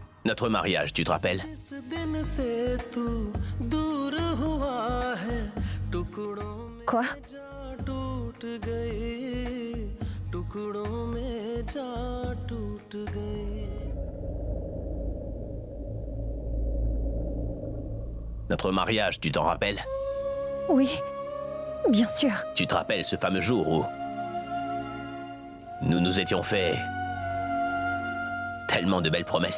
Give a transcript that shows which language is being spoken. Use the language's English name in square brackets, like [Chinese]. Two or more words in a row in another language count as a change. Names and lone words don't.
[French] Notre mariage, tu te rappelles? [Hindi] इस दिन से तू दूर हुआ है टुकड़ों में [French] Quoi? [Hindi] जा टूट गई टुकड़ों में जा टूट गई [French] Notre mariage, tu t'en rappelles? Oui, bien sûr. Tu te rappelles ce fameux jour où nous nous étions fait tellement de belles promesses?